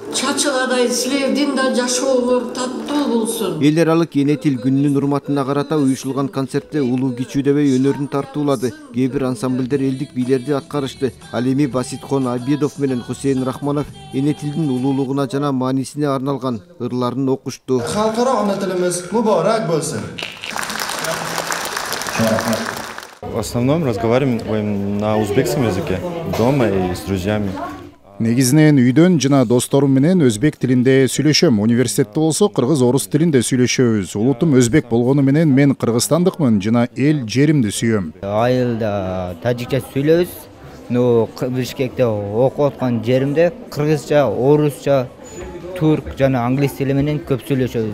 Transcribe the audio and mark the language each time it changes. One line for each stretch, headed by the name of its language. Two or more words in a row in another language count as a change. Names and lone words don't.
Kyrgyz: чачыгадай силердин да жашооңор таттуу болсун. Эл аралык эне тил күнүнүн урматына карата уюштурулган концертте улуу кичүү дебей өнөрүн тартуулады. Кээ бир ансамбльдер элдик бийлерди аткарышты. Ал эми Баситхон Абедов менен Хусейн Рахманов эне тилдин улуулугуна жана маанисине арналган ырларын окушту.
Uzbek: Xalqaro ona tilimiz muborak bo'lsin.
Russian: В основном разговариваем на узбекском языке, дома и с друзьями.
Kyrgyz: Негизинен үйдөн жана досторум менен өзбек тилинде сүйлөшөм. Университетте болсо кыргыз орус тилинде сүйлөшөбүз. Улутум өзбек болгону менен мен кыргызстандыкмын жана эл жеримди сүйөм. Айылда тажикча сүйлөбүз. Но Бишкекте окуп аткан жеримде кыргызча, орусча, турк жана англис тили менен көп сүйлөшөбүз.